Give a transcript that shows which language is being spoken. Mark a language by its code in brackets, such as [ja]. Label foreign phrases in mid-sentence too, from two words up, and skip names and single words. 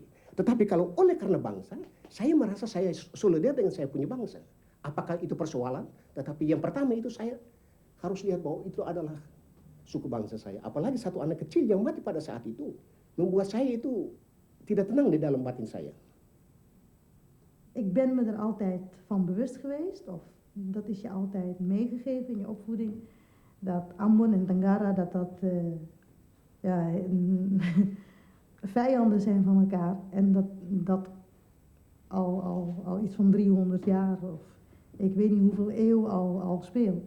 [id] Tetapi kalau oleh karena bangsa, saya merasa saya solidar dengan saya punya bangsa. Apakah itu persoalan? Tetapi yang pertama itu saya harus lihat bahwa itu adalah suku bangsa saya. Apalagi 1 anak kecil yang mati pada saat itu membuat saya itu tidak tenang di dalam batin saya. [nl] Ik ben me er altijd van bewust geweest, of dat is je altijd meegegeven in je opvoeding, dat Ambon en Tangara vijanden zijn van elkaar. En dat al iets van 300 jaar of ik weet niet hoeveel eeuwen al speelt.